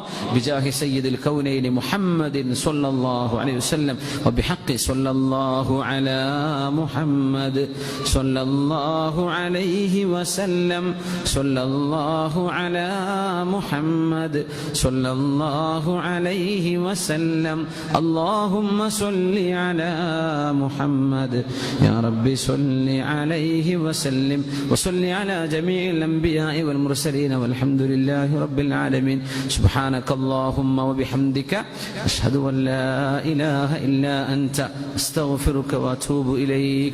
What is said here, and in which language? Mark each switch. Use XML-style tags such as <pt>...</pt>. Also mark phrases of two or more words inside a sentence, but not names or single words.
<ar>بجاه سيد الكونين محمد صلى الله عليه وسلم وبحق صلى الله على محمد صلى الله عليه وسلم صلى الله على محمد صلى الله عليه وسلم. اللهم صل على محمد يا رب صل عليه وسلم وصل على جميع الأنبياء والمرسلين والحمد لله رب العالمين. سبحانك اللهم وبحمدك أشهد أن لا إله إلا أنت أستغفرك وأتوب إليك.</ar>